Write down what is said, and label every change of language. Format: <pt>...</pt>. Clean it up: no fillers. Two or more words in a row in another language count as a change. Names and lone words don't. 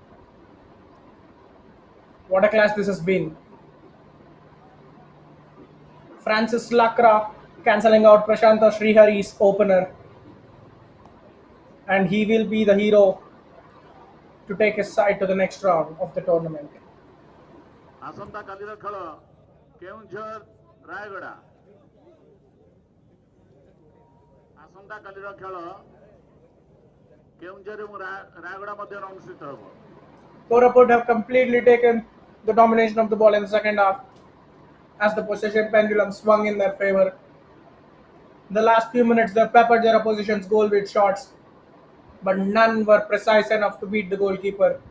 <en>What a clash this has been. Francis Lakra cancelling out Prashanta Srihari's opener. And he will be the hero to take his side to the next round of the tournament.</en> <or>ଆସନ୍ତା କାଲିର ଖେଳ କେଉଁଝର ରାୟଗଡ଼ା ଆସନ୍ତା କାଲିର ଖେଳ କେଉଁଝର ଏବଂ ରାୟଗଡ଼ା ମଧ୍ୟରେ ଅନୁଷ୍ଠିତ ହେବ.</or> <en>Koraput have completely taken the domination of the ball in the second half as the possession pendulum swung in their favor. In the last few minutes, they peppered their opposition's goal with shots, but none were precise enough to beat the goalkeeper.</en>